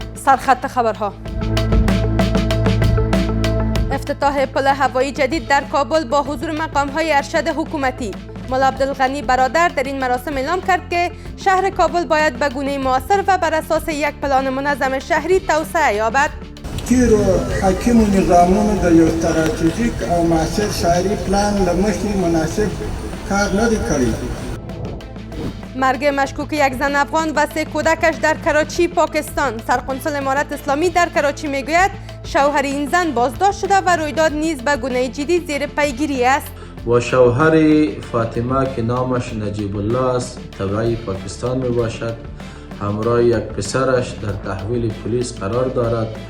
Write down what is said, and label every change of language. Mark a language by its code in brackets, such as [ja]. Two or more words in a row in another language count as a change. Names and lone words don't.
[fa] سرخط خبرها. افتتاح پل هوایی جدید در کابل با حضور مقام‌های ارشد حکومتی. مولا عبدالغنی برادر در این مراسم اعلام کرد که شهر کابل باید به گونه مؤثر و بر اساس یک پلان منظم شهری توسعه یابد. [ps] تیرو حاکم نظامونو د یو استراتیژیک او معاصر شهری پلان له مخې مناسب کار نه دی کړی. [fa] مرگ مشکوک یک زن افغان و 3 کودکش در کراچی پاکستان. سرقنصل امارت اسلامی در کراچی میگوید شوهر این زن بازداشت شده و رویداد نیز به گونه جدی زیر پیگیری است. و شوهر فاطمه که نامش نجیب الله است تبعی پاکستان می باشد، همراه یک پسرش در تحویل پلیس قرار دارد.